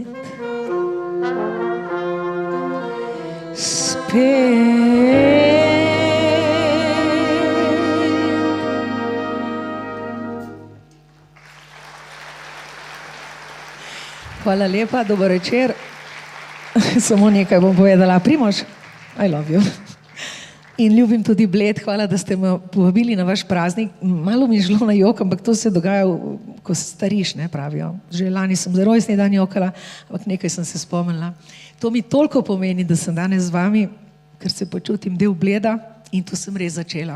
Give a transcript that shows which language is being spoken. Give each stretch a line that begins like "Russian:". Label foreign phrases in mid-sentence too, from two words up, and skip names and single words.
Slovenian: Hvala lepa, dober večer. Samo nekaj bom povedala. Primož,
English: I love you.
Slovenian: In ljubim tudi Bled, hvala, da ste me povabili na vaš praznik. Malo mi je žlo na jok, ampak to se dogaja, ko stariš, ne pravijo. Že lani sem za rojstni dan jokala, ampak nekaj sem se spomnila. To mi toliko pomeni, da sem danes z vami, ker se počutim del Bleda in tu sem res začela.